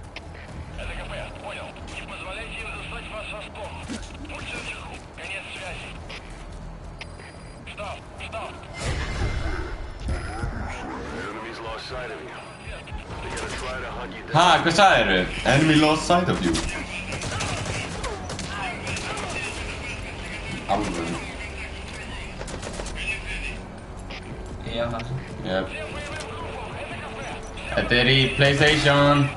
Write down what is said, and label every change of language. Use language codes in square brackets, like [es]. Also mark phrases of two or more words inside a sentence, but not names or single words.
[is] Ha, hvað sagðirðu? [en] Enemy lost sight of you. [is] Alveg. Já, það. Jep. Þetta er í PlayStation.